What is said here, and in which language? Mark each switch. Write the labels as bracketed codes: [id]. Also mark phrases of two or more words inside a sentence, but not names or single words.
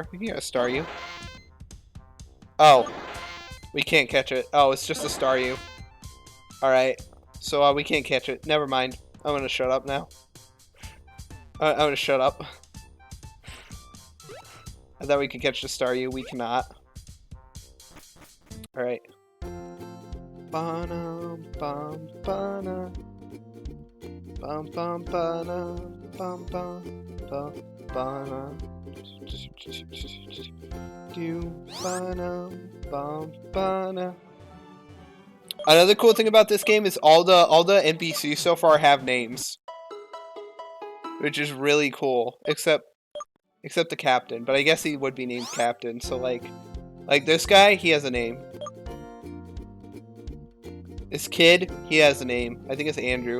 [en] We can get a Staryu. Oh, we can't catch it. Oh, it's just a Staryu. Alright, so we can't catch it. Never mind. I'm gonna shut up now. I'm gonna shut up. I thought we could catch the Staryu. We cannot. Alright. Ba-na-bum-ba-na. Bum bum ba na bum bum bum ba na do ba na bum ba na. Another cool thing about this game is all the NPCs so far have names, which is really cool. Except the captain, but I guess he would be named Captain. So like this guy, he has a name. This kid, he has a name. I think it's Andrew.